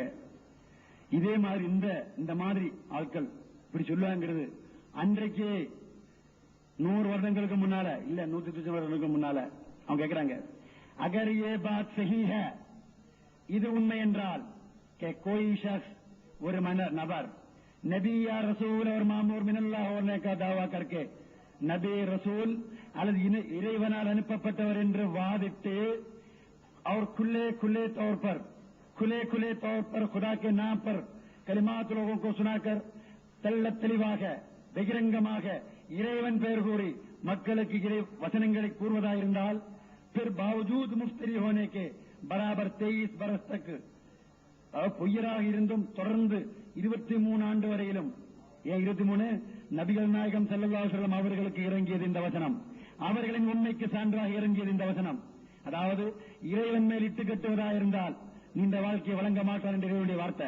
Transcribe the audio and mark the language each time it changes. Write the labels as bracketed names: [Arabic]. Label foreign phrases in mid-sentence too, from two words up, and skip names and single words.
[Tamil] இதே மாதிரி இந்த மாதிரி ஆட்கள் இப்படி சொல்லுவாங்கிறது அன்றைக்கே 100 வருடங்களுக்கு முன்னால இல்ல 190 வருடங்களுக்கு முன்னால அவங்க கேட்கிறாங்க, [Urdu] اگر یہ بات صحیح ஹை, [Tamil] இது உண்மை என்றால் [Urdu] کوئی شخص [Tamil] ஒரு நபர் [Urdu] نبی یا رسول اور مامور من اللہ ہونے کا دعویٰ کرکے [Tamil] நபி ரசூல் அல்லது இறைவனால் அனுப்பப்பட்டவர் என்று வாதிட்டு [Urdu] اور کھلے طور پر خدا کے نام پر کلمات لوگوں کو سنا کر [Tamil] தெளிவாக பகிரங்கமாக இறைவன் பெயர் கூறி மக்களுக்கு இறை வசனங்களை கூறுவதாயிருந்தால் [Urdu] پھر باوجود مفتری ہونے کے برابر 23 برس تک [Tamil] பொய்யராக இருந்தும் தொடர்ந்து 23 ஆண்டு வரையிலும், ஏன் 23? நபிகள் நாயகம் ஸல்லல்லாஹு அலைஹி வஸல்லம் அவர்களுக்கு இறங்கியது இந்த வசனம், அவர்களின் உண்மைக்கு சான்றாக இறங்கியது இந்த வசனம். அதாவது இறைவன் மேல் இட்டு கட்டுவதாயிருந்தால் நீண்ட வாழ்க்கையை வழங்க மாட்டார் என்ற இறைவனுடைய வார்த்தை.